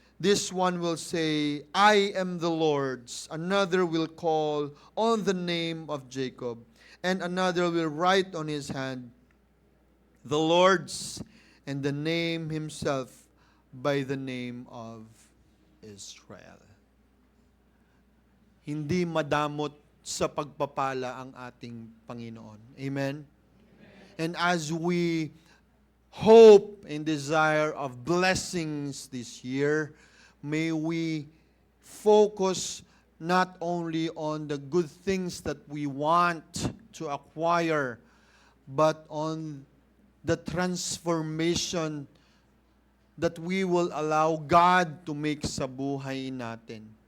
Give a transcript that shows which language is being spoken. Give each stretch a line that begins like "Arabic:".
English: This one will say, I am the Lord's. Another will call on the name of Jacob, and another will write on his hand, the Lord's, and the name himself by the name of Israel."
Filipino: Hindi madamot sa pagpapala ang ating Panginoon. Amen?
English: And as we hope and desire of blessings this year, may we focus not only on the good things that we want to acquire, but on the transformation that we will allow God to make
Filipino: sa buhay natin.